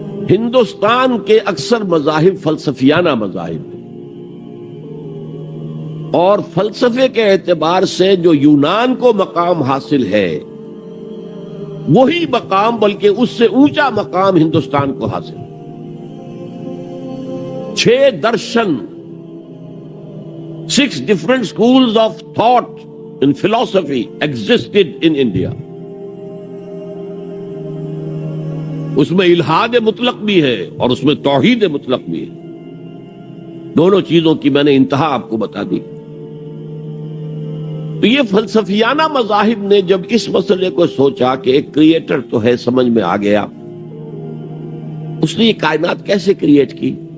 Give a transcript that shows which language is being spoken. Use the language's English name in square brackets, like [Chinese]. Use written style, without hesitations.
[Urdu] ہندوستان کے اکثر مذاہب فلسفیانہ مذاہب ہیں اور فلسفے کے اعتبار سے جو یونان کو مقام حاصل ہے وہی مقام بلکہ اس سے اونچا مقام ہندوستان کو حاصل ہے. [English] 6 darshan, 6 different schools of thought in philosophy existed in India. [Urdu] اس میں الحاد مطلق بھی ہے اور اس میں توحید مطلق بھی ہے. دونوں چیزوں کی میں نے انتہا آپ کو بتا دی. تو یہ فلسفیانہ مذاہب نے جب اس مسئلے کو سوچا کہ ایک کریٹر تو ہے، سمجھ میں آ گیا، اس نے یہ کائنات کیسے کریٹ کی.